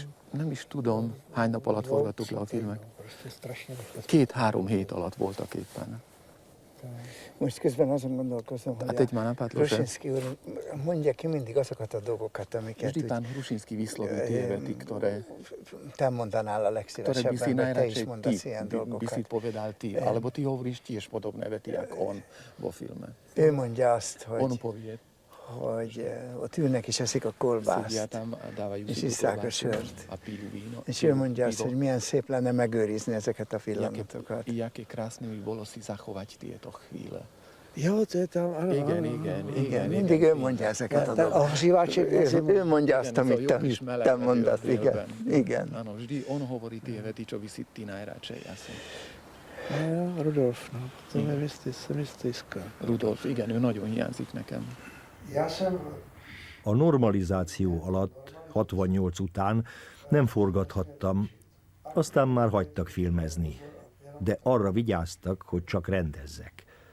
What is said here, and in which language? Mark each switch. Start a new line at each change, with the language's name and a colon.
Hungarian: Nem is tudom, hány nap alatt forgattuk le a filmek. 2-3 hét alatt voltak éppen. Most közben azon gondolkozom, hogy Hrušinský úr mondja ki mindig azokat a dolgokat, amiket...
Slovak: Vždy Hrušinský vysloví tie vety, ktoré...
Hungarian: Te mondanál a legszívesebben, vagy te is mondasz ilyen dolgokat.
Slovak: By si povedal ty, alebo ty hovoríš tiež podobné vety, jak on vo filme.
Hungarian: Ő mondja azt, hogy...
Slovak: On povie.
Hungarian: Hogy ott ülnek és eszik a kolbászt, és isszák a sört. És ő mondja azt, hogy milyen szép lenne megőrizni ezeket a pillanatokat.
Slovak: Jaké krásne by bolo si zachovať tieto chvíle. Jó, to je tam, ano,
Hungarian: igen, mindig ő mondja ezeket a dolgokat. Ő mondja azt, amit te mondasz, igen.
Slovak: Áno, vždy on hovorí tie vety, čo by si ty najradšej asi. Rudolf, no, to mi stýska.
Hungarian: Rudolf, igen, ő nagyon hiányzik nekem. A normalizáció alatt, 68 után nem forgathattam, aztán már hagytak filmezni, de arra vigyáztak, hogy csak rendezzek.